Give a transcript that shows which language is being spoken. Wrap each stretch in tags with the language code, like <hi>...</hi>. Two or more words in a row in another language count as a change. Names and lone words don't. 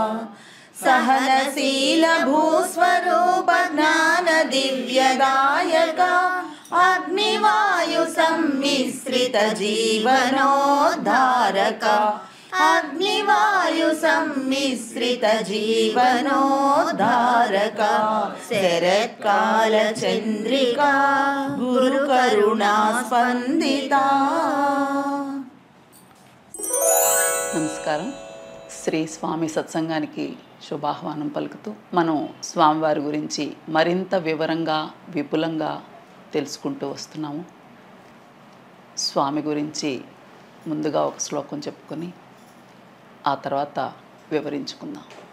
<sa>सहनशील भूस्वरूप ज्ञान दिव्यदायका अग्निवायु सम्मिश्रित जीवनोद्धारका अग्निवायु सम्मिश्रित जीवनोद्धारका शरत्कालचन्द्रिका गुरुकरुणा स्पन्दिता।</sa> <te>నమస్కారం. శ్రీ స్వామి సత్సంగానికి శుభాహ్వానం పలుకుతూ మనం స్వామివారి గురించి మరింత వివరంగా విపులంగా తెలుసుకుంటూ వస్తున్నాము. స్వామి గురించి ముందుగా ఒక శ్లోకం చెప్పుకొని ఆ తర్వాత వివరించుకుందాం.</te>